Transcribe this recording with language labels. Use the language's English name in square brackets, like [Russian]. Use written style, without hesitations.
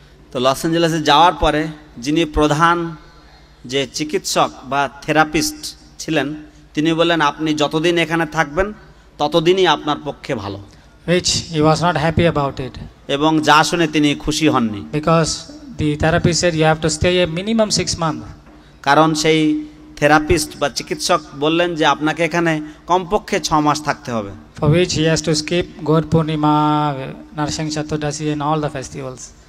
[Bangla] তো লস অ্যাঞ্জেলেসে যাওয়ার পরে যিনি প্রধান যে চিকিৎসক বা থেরাপিস্ট ছিলেন তিনি বললেন, আপনি যতদিন এখানে থাকবেন ততদিনই আপনার পক্ষে ভালো। [English] which he was not happy about it, [Bangla] এবং যা শুনে তিনি খুশি হননি, [English] because the therapist said you have to stay a minimum 6 months. [Bangla] কারণ সেই থেরাপিস্ট বা চিকিৎসক বললেন যে আপনাকে এখানে কমপক্ষে 6 মাস থাকতে হবে, [English] For which he has to skip Gaur Purnima, Narasingh Chaturdasi and all the festivals.